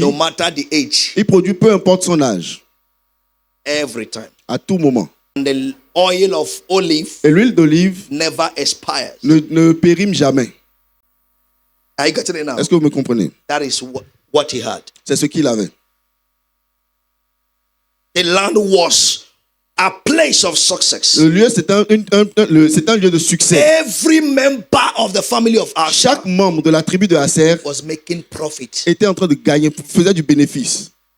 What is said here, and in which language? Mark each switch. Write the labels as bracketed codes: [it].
[en] no matter the age, [fr] il produit peu importe son âge, [en] every time. [fr] à tout moment. [en] And the oil of olive [fr] Et l'huile d'olive [en] never expires. [fr] ne périme jamais. [en] Are you getting it now? [fr] Est-ce que vous me comprenez? [en] That is what he had. [fr] C'est ce qu'il avait. [en] The land was a place of success. [fr] Le lieu, c'est un lieu de succès. [en] Every member of the family of Asher [fr] Chaque membre de la tribu de Aser [en] was making profit. [fr] était en train de gagner, faisait du bénéfice.